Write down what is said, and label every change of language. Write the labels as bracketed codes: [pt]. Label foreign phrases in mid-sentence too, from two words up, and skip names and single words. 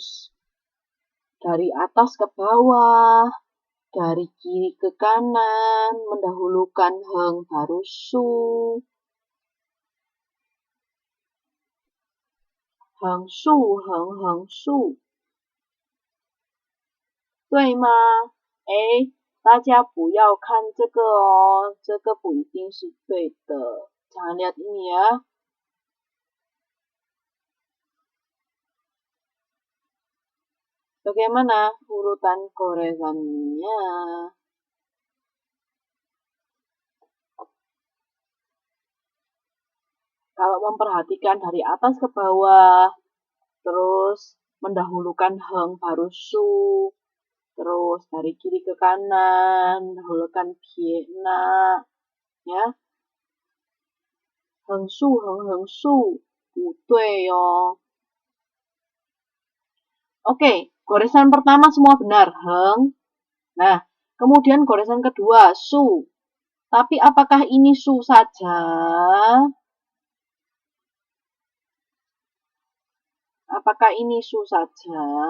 [id] dari atas ke bawah, dari kiri ke kanan, mendahulukan heng baru su. [zh] 横竖，横竖. 对吗？哎，大家不要看这个哦，这个不一定是对的。 [id] Jangan lihat ini ya. Bagaimana urutan goresannya? Kalau memperhatikan dari atas ke bawah, terus mendahulukan heng baru su, terus dari kiri ke kanan, mendahulukan pie na, ya. [zh] 横竖，横竖, 不对哦。 [id] Oke, goresan pertama semua benar, heng. Nah, kemudian goresan kedua, su. Tapi apakah ini su saja? Apakah ini su saja?